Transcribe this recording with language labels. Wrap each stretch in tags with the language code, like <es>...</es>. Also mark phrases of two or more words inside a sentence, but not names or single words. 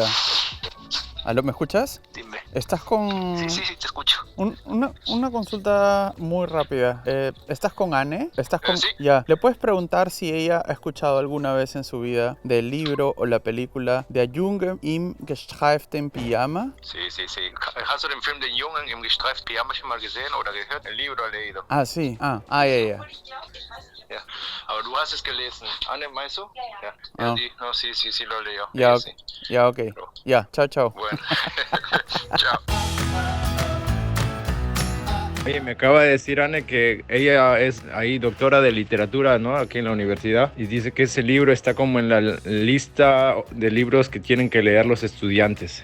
<es>¿Aló, me escuchas? Dime. ¿Estás con...? Sí, te escucho. Una consulta muy rápida. ¿Estás con Anne? ¿Estás con...? Sí. Ya. ¿Le puedes preguntar si ella ha escuchado alguna vez en su vida del libro o la película Der Junge im gestreiften Pyjama? Sí.</es> <de>¿Hast du den Film Den Jungen im gestreiften Pyjama schon mal gesehen oder gehört?</de> <es>El libro leído. Ah, sí. Ya.</es> <de>Ja, aber du hast es gelesen. Anne, meinst du? Ja. Ah.</de> <es>No, sí, lo leyó. Ya, Sí. Ya, ok. Ya, chao. Bueno. Chao. Oye, me acaba de decir Anne que ella es ahí doctora de literatura, ¿no? Aquí en la universidad. Y dice que ese libro está como en la lista de libros que tienen que leer los estudiantes.</es>